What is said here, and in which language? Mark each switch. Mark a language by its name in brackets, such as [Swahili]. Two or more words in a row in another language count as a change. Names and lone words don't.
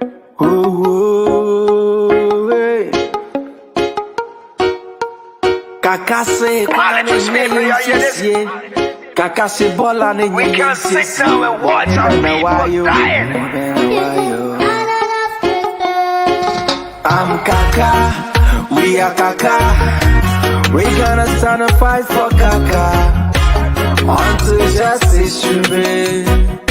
[English] Oh, hey. Kaaka say, Kaaka say, bola ne We can't sit down and watch our people dying. I'm Kaaka, we are Kaaka. We gonna stand and fight for Kaaka until justice prevails.